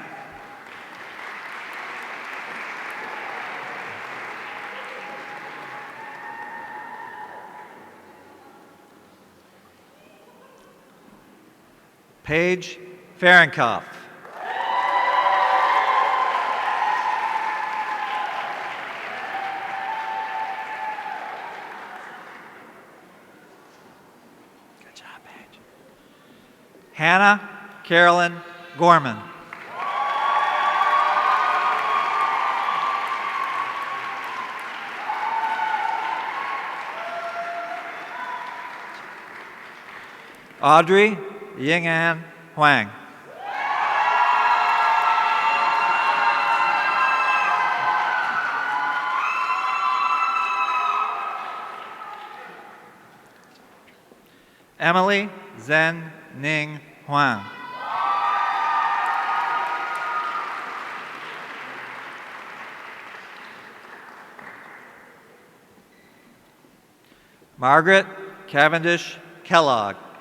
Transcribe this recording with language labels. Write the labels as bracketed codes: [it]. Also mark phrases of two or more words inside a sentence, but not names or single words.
[en] Paige Fahrenkopf. Good job, Paige. Hannah Carolyn Gorman. Audrey Ying'an Huang. Emily Zhen Ning Huang. Margaret Cavendish Kellogg.